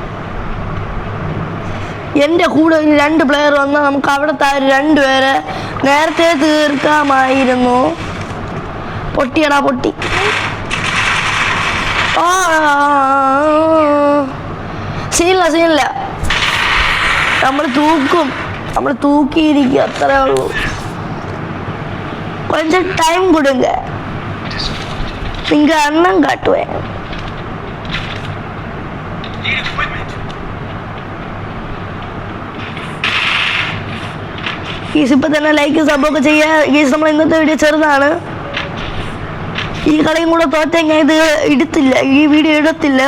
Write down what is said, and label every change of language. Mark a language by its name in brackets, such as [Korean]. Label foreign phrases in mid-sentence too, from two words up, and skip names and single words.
[Malayalam] എൻ്റെ കൂടെ 2 പ്ലെയർ വന്നാൽ നമുക്ക് അവിടുത്തെ 2 പേരെ നേരത്തെ തീർക്കാമായിരുന്നു. പൊട്ടിയടാ പൊട്ടി. സീനില്ല നമ്മൾ തൂക്കും. നമ്മൾ തൂക്കിയിരിക്കുക, അത്രേ ഉള്ളൂ. [Tamil] கொஞ்சம் டைம் கொடுங்க, நீங்க அண்ணன் காட்டுவேன். [Malayalam] ഇപ്പൊ തന്നെ ലൈക്ക് സബൊക്കെ ചെയ്യുക. നമ്മൾ ഇന്നത്തെ വീഡിയോ ചെറുതാണ്. ഈ കളിയും കൂടെ തോറ്റാൽ ഞാൻ ഇത് ഇടത്തില്ല, ഈ വീഡിയോ ഇടത്തില്ല.